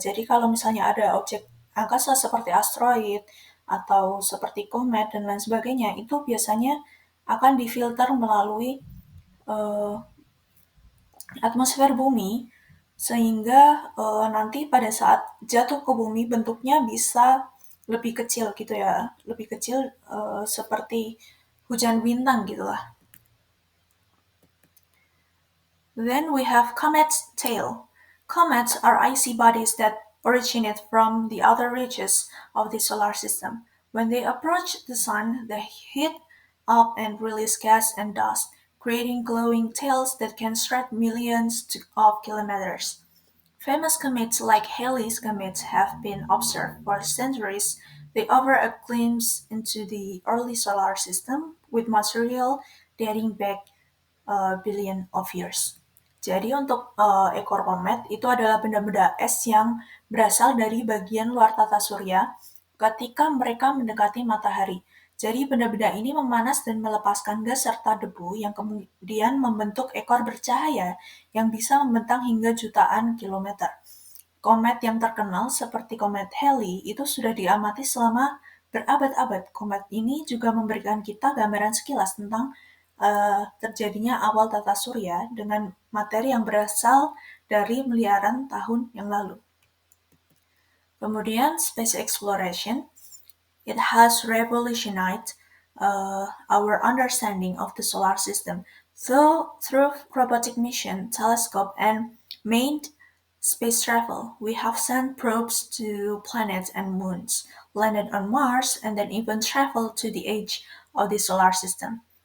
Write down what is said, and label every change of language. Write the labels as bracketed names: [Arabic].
[Indonesian] Jadi kalau misalnya ada objek angkasa seperti asteroid atau seperti komet dan lain sebagainya, itu biasanya akan difilter melalui uh, atmosfer bumi sehingga nanti pada saat jatuh ke bumi bentuknya bisa lebih kecil gitu ya, lebih kecil seperti hujan bintang gitulah. [English] Then we have comet's tail. Comets are icy bodies that originate from the outer reaches of the solar system. When they approach the sun, they heat up and release gas and dust, creating glowing tails that can stretch millions of kilometers. Famous comets like Halley's Comet have been observed for centuries. They offer a glimpse into the early solar system with material dating back a billion of years. [Indonesian] Jadi untuk ekor komet itu adalah benda-benda es yang berasal dari bagian luar tata surya ketika mereka mendekati matahari. Jadi benda-benda ini memanas dan melepaskan gas serta debu yang kemudian membentuk ekor bercahaya yang bisa membentang hingga jutaan kilometer. Komet yang terkenal seperti komet Halley itu sudah diamati selama berabad-abad. Komet ini juga memberikan kita gambaran sekilas tentang terjadinya awal tata surya dengan materi yang berasal dari miliaran tahun yang lalu. [English] Kemudian space exploration, it has revolutionized our understanding of the solar system. So through robotic mission, telescope, and manned space travel, we have sent probes to planets and moons, landed on Mars, and then even traveled to the edge of the solar system.